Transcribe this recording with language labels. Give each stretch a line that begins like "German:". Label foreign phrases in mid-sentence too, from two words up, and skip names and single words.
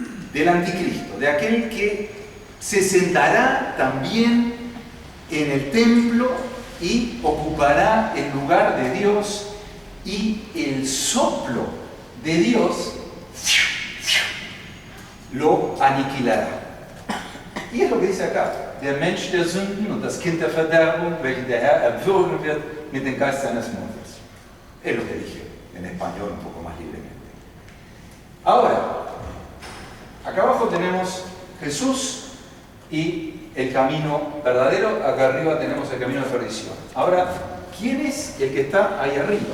Spanish: Del anticristo, de aquel que se sentará también en el templo y ocupará el lugar de Dios, y el soplo de Dios lo aniquilará. Y es lo que dice acá:
German: Der Mensch der Sünden und das Kind der Verderbung, welchen der Herr erwürgen wird mit dem Geist seines Mundes.
Spanish: Es lo que dije en español un poco más libremente. Ahora, acá abajo tenemos Jesús y el camino verdadero, acá arriba tenemos el camino de perdición. Ahora, ¿quién es el que está ahí arriba?